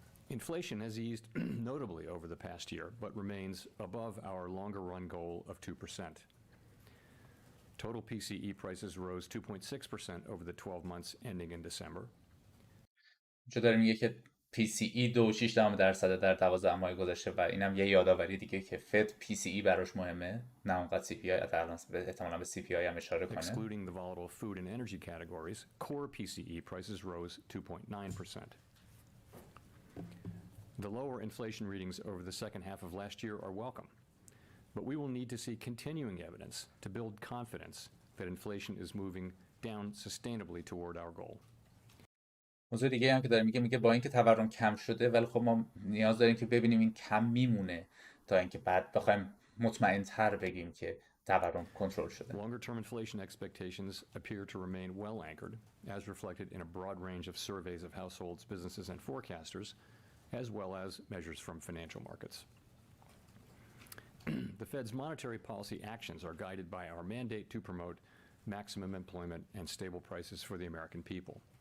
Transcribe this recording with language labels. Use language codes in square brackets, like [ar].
[en] Inflation has eased notably over the past year, but remains above our longer run goal of 2%. Total PCE prices rose 2.6% over the 12 months ending in December. [fa] چه داره میگه که PCE 2.6% در 12 ماه گذشته و اینم یه یادآوری دیگه که فد PCE براش مهمه، نه اونقدر CPI، احتمالاً به CPI هم اشاره کنه. [en] Excluding the volatile food and energy categories, core PCE prices rose 2.9%. The lower inflation readings over the second half of last year are welcome, but we will need to see continuing evidence to build confidence that inflation is moving down sustainably toward our goal. [fa] موضوع دیگه هم که داره میگه با اینکه تورم کم شده ولی خب ما نیاز داریم که ببینیم این کم میمونه تا اینکه بعد بخوایم مطمئن‌تر بگیم که تورم کنترل شده. [en] Longer-term inflation expectations appear to remain well anchored, as reflected in a broad range of surveys of households, businesses, and forecasters, as well as measures from financial markets. The Fed's monetary policy actions are guided by our mandate to promote maximum employment and stable prices for the American people.